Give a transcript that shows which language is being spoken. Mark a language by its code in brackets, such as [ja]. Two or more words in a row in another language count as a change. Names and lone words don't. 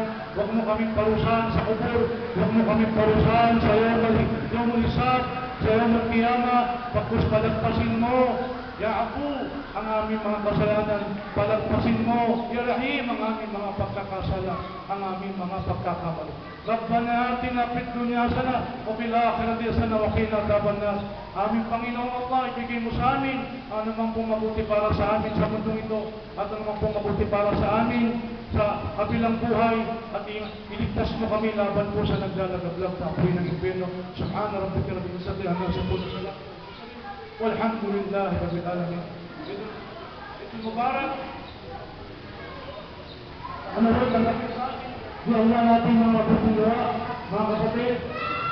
[tl] Huwag mo kaming parusahan sa kubur. Huwag mo kaming parusahan sa [ar] يوم الحساب, [tl] sa [ar] يوم القيامة. [tl] Pagkus palagpasin mo, [ar] يا أبو, [tl] ang aming mga kasalanan. Palagpasin mo, [ar] يا رحيم, [tl] ang aming mga pagkakasala, ang aming mga pagkakamali. [ar] ربنا آتنا في الدنيا حسنة وفي الآخرة حسنة وقنا عذاب النار. [tl] Aming Panginoong Allah, ibigay mo sa amin ano man pong mabuti para sa amin sa mundong ito at ano man pong mabuti para sa amin sa kabilang buhay at iligtas mo kami laban po sa naglalagablag na apoy ng impyerno. [ar] سبحان ربك رب العزة عما يصفون. والحمد لله رب العالمين. [tl] Ito Mubarak. Ano rin ang di Allah natin mga mabuting gawa, mga kapatid.